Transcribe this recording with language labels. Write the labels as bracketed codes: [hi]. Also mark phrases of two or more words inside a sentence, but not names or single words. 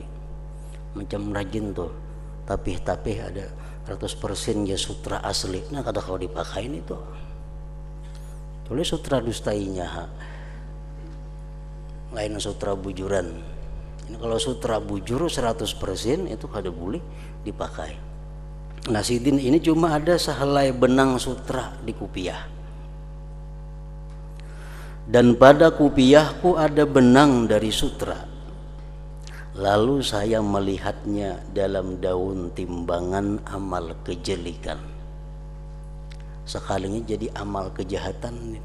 [bjn] Macam rajin tuh, tapi ada 100% ya sutra asli, nah kada kalau dipakai itu. Boleh sutra dustainya, lain sutra bujuran. Ini kalau sutra bujur 100% itu kada boleh dipakai. Nah Sidin ini cuma ada sehelai benang sutra di kupiah. [id] Dan pada kupiahku ada benang dari sutra. Lalu saya melihatnya dalam daun timbangan amal kejelikan. Sekalinya jadi amal kejahatan itu.